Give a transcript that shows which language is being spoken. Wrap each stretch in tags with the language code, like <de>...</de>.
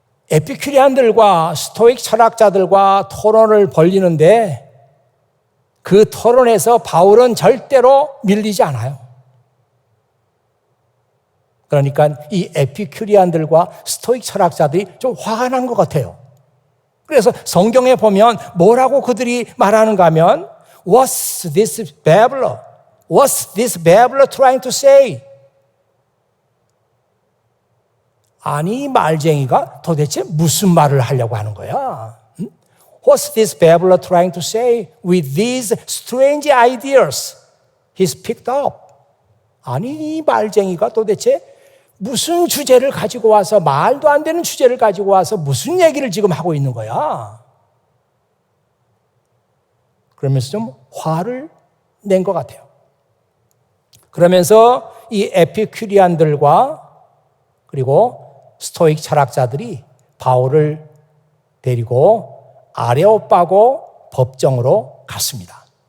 <ko>에피큐리안들과 스토익 철학자들과 토론을 벌이는데 그 토론에서 바울은 절대로 밀리지 않아요. 그러니까 이 에피큐리안들과 스토익 철학자들이 좀 화가 난 것 같아요. 그래서 성경에 보면 뭐라고 그들이 말하는가 하면</ko> <en>What's this babbler? What's this babbler trying to say?</en> <ko>아니, 이 말쟁이가 도대체 무슨 말을 하려고 하는 거야?</ko> <en>What's this babbler trying to say with these strange ideas he's picked up?</en> <ko>아니, 이 말쟁이가 도대체 무슨 주제를 가지고 와서, 말도 안 되는 주제를 가지고 와서 무슨 얘기를 지금 하고 있는 거야? 그러면서 좀 화를 낸 것 같아요. 그러면서 이 에피큐리안들과 그리고 스토익 철학자들이 바울을 데리고 아레오파고 법정으로 갔습니다.</ko>